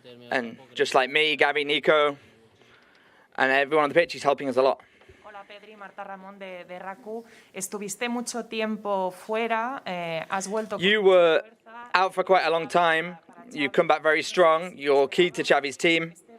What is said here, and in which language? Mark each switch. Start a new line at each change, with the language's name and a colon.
English: And just like me, Gavi, Nico, and everyone on the pitch, he's helping us a lot.
Spanish: Hola Pedri, Marta Ramón de RACU. Estuviste mucho tiempo fuera, has vuelto.
English: You were out for quite a long time. You come back very strong. You're key to Xavi's team.